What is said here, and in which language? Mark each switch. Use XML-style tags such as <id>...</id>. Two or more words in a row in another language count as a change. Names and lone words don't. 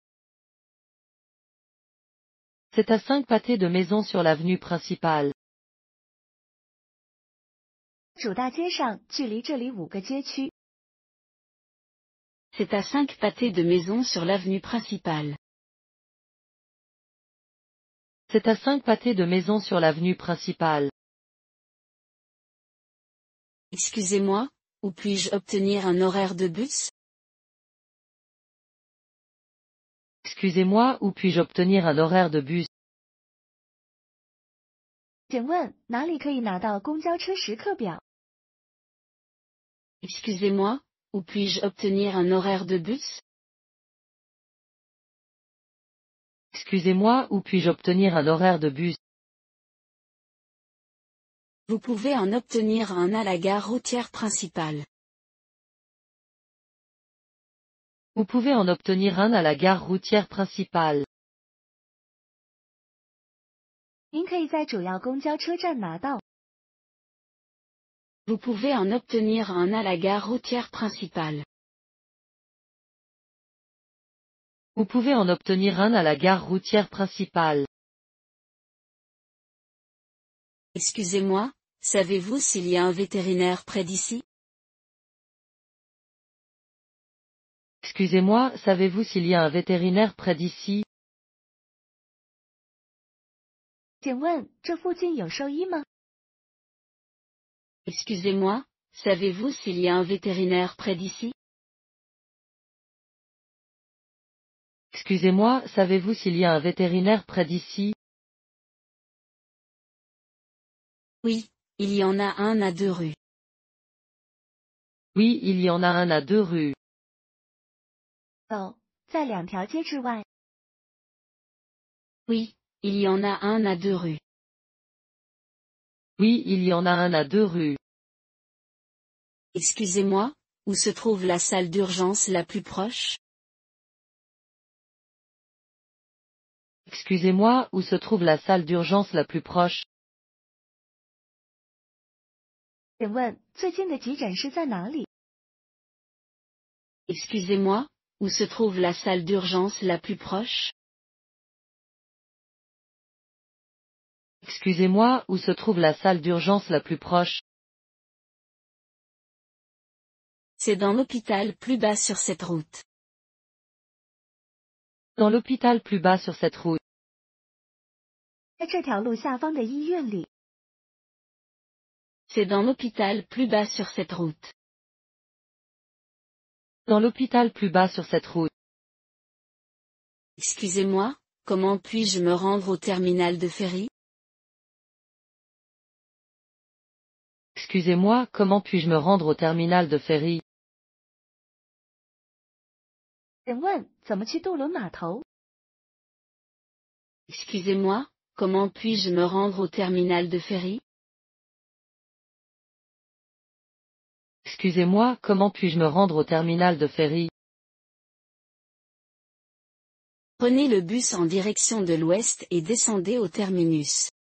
<fr>C'est à 5 pâtés de maison sur l'avenue principale.</fr> <zh>主大街上，距离这里5个街区。</zh> <fr>C'est à 5 pâtés de maison sur l'avenue principale. C'est à 5 pâtés de maison sur l'avenue principale. Excusez-moi, où puis-je obtenir un horaire de bus? Excusez-moi, où puis-je obtenir un horaire de bus?</fr> <zh>请问哪里可以拿到公交车时刻表？</zh> <fr>Excusez-moi, où puis-je obtenir un horaire de bus? Excusez-moi, où puis-je obtenir un horaire de bus? Vous pouvez en obtenir un à la gare routière principale. Vous pouvez en obtenir un à la gare routière principale.</fr> <zh>您可以在主要公交车站拿到。</zh> <fr>Vous pouvez en obtenir un à la gare routière principale. Vous pouvez en obtenir un à la gare routière principale. Excusez-moi, savez-vous s'il y a un vétérinaire près d'ici? Excusez-moi, savez-vous s'il y a un vétérinaire près d'ici?</fr> <zh>请问这附近有兽医吗？</zh> <fr>Excusez-moi, savez-vous s'il y a un vétérinaire près d'ici? Excusez-moi, savez-vous s'il y a un vétérinaire près d'ici? Oui, il y en a un à 2 rues. Oui, il y en a un à 2 rues.</fr> <zh>哦，在2条街之外。</zh> <fr>Oui, il y en a un à 2 rues. Oui, il y en a un à 2 rues. Excusez-moi, où se trouve la salle d'urgence la plus proche? Excusez-moi, où se trouve la salle d'urgence la plus proche?</fr> <zh>请问最近的急诊室在哪里？</zh> <fr>Excusez-moi, où se trouve la salle d'urgence la plus proche? Excusez-moi, où se trouve la salle d'urgence la plus proche? C'est dans l'hôpital plus bas sur cette route. Dans l'hôpital plus bas sur cette route.</fr> <zh>在这条路下方的医院里。</zh> <fr>C'est dans l'hôpital plus bas sur cette route. Dans l'hôpital plus bas sur cette route. Excusez-moi, comment puis-je me rendre au terminal de ferry? Excusez-moi, comment puis-je me rendre au terminal de ferry?</fr> <zh>请问怎么去渡轮码头？</zh> <fr>Excusez-moi, comment puis-je me rendre au terminal de ferry? Excusez-moi, comment puis-je me rendre au terminal de ferry? Prenez le bus en direction de l'ouest et descendez au terminus.</fr>